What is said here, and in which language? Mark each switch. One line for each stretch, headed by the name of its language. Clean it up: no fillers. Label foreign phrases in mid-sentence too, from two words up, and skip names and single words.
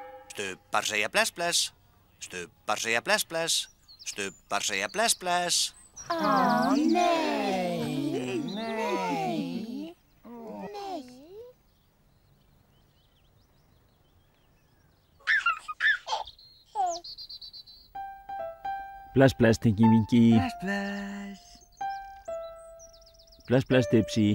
Icelandic: Stubbar segja bless, bless. Stubbar segja bless, bless. Stubbar segja bless, bless. Ó, nei. Bless, bless, Tinky Winky. Bless, bless. Bless, bless, Dipsy.